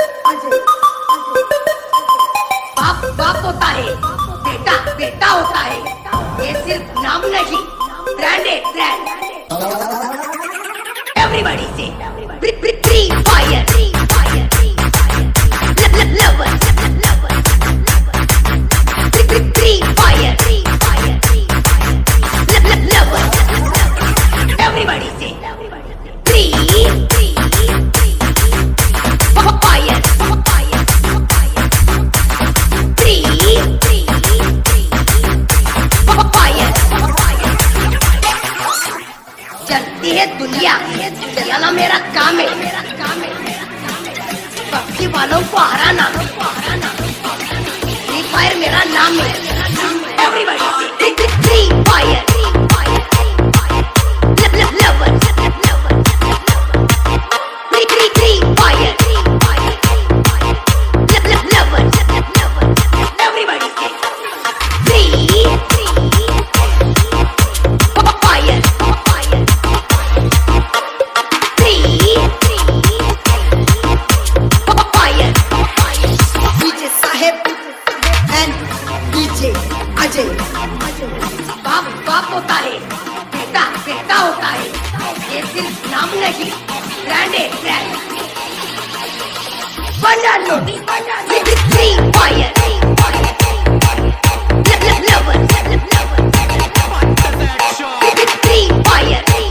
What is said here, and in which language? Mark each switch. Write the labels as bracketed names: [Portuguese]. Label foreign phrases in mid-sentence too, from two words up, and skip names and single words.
[Hindi] बाप बाप होता है बेटा बेटा होता है ये सिर्फ नाम नहीं ब्रांड है ब्रांड [English] Everybody say free fire. Lover. Free fire. Lover. Everybody say free fire. Free fire. [Hindi] चलती है दुनिया, चलाना मेरा काम है। पक्षी वालों को हराना, फ्री फायर मेरा नाम है। [English] everybody free fire. lover free fire. lover everybody free fire. DJ Saheb and DJ Ajay. [Hindi] बाप होता है, बेटा होता है। ये सिर्फ नाम नहीं, ब्रांड है, ब्रांड। बना लो फ्री फायर। [English] lover free fire.